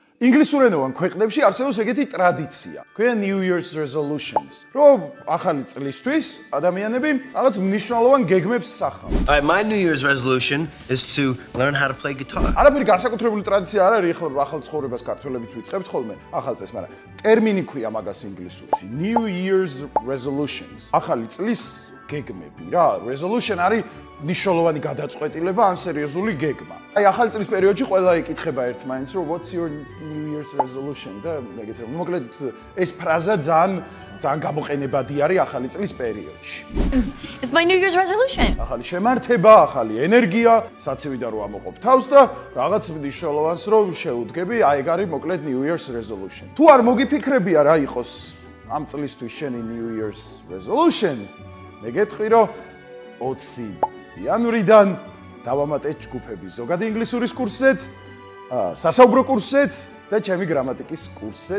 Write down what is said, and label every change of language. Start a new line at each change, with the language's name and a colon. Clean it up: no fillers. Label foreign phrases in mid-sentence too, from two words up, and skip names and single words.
Georgian: ინგლისურენოვან ქვეყნებში არსებობს ეგეთი ტრადიცია. ქვია
English: New Year's resolutions.
Georgian: რომ ახალი წლისთვის ადამიანები რაღაც მნიშვნელოვან გეგმებს სახავ.
English: Alright, my New Year's resolution is to learn how to play guitar.
Georgian: არაფერი განსაკუთრებული ტრადიცია არ არის, ეხლა ახალ ცხოვრებას ქართველებიც ვიწყებთ ხოლმე ახალ წელს, მაგრამ ტერმინი ქვია მაგას ინგლისურში.
English: New Year's resolutions.
Georgian: ახალი წლის გეგმები რა. Resolution არის ნიშნულოვანი გადაწყვეტილება ან სერიოზული გეგმა. აი ახალი წლის პერიოდში ყველა იკითხება ერთმანეთს რომ
English: what's your New Year's resolution
Georgian: და ეგეთ რომ მოკლედ ეს ფრაზა ძალიან გამოყენებადი არის ახალი წლის პერიოდში.
English: It's my New Year's resolution.
Georgian: ახალი შემართება, ახალი ენერგია, საცივიდან რომ ამოყოფ თავს და რაღაც მნიშვნელოვანს რომ შეუდგები, აი ეგ არის მოკლედ
English: New Year's resolution.
Georgian: თუ არ მოგიფიქრებია რა იყოს ამ წლისთვის შენი
English: New Year's resolution,
Georgian: მე გეტყვი რომ 20 იანვრიდან დავამატეთ ჯგუფები ზოგადი ინგლისურის კურსზეც, სასაუბრო კურსზეც და ჩემი გრამატიკის კურსზეც.